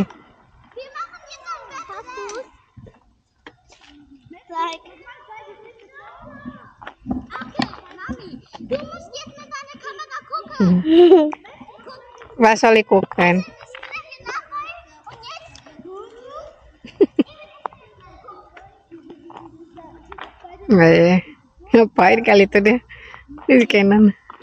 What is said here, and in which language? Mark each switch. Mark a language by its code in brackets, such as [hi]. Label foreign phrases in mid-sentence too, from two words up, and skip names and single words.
[de] Wir machen jetzt ein Wettbewerb. Like. Okay, Mami, du musst jetzt mit deiner Kamera gucken. Was soll ich gucken? Und jetzt. [id] Ngapain kali itu dia di Kenan.